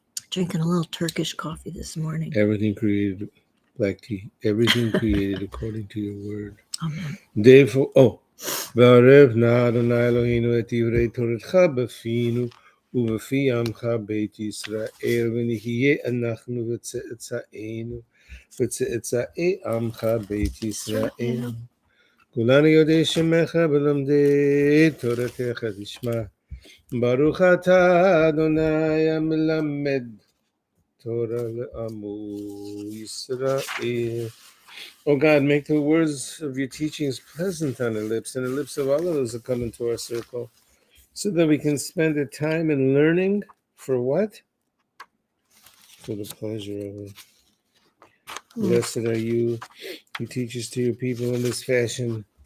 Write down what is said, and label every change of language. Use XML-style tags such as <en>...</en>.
<en>Drinking a little Turkish coffee this morning. Everything created, black tea. Everything created according to your word. Amen. Day 4.</en> <he>וערבנה אדוני אלוהינו את דברי תורתך בפינו ובפי עמך בית ישראל, ונהיה אנחנו וצאצאינו וצאצאי עמך בית ישראל. כולנו יודעי שמך ולומדי תורתך תשמע. ברוך אתה אדוני המלמד תורה לעמו ישראל.</he> <en>Oh God, make the words of your teachings pleasant on our lips and the lips of all of those who come into our circle, so that we can spend the time in learning for what? For the pleasure of it. Blessed are you who teaches to your people in this fashion.</en>